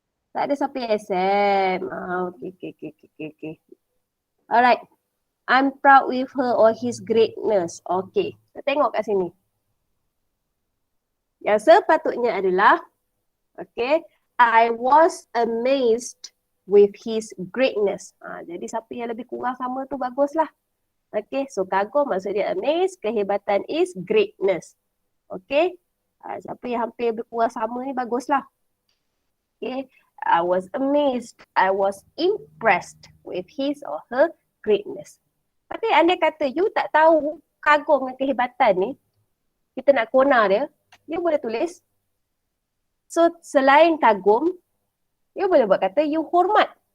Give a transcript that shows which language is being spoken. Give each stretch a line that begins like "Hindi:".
Malay: Tak ada siapa yang accept.
English: Okey. Alright. I'm proud with her or his greatness.
Malay: Okey, kita tengok kat sini. Yang sepatutnya adalah,
English: okay, I was amazed with his greatness.
Malay: Jadi siapa yang lebih kurang sama tu baguslah. Okay, so kagum maksud dia amazed, kehebatan is greatness. Okay, siapa yang hampir lebih kurang sama ni baguslah.
English: Okay, I was amazed, I was impressed with his or her greatness.
Malay: Tapi anda kata you tak tahu kagum dengan kehebatan ni, kita nak kona dia, you boleh tulis. So selain kagum, you boleh buat kata you hormat.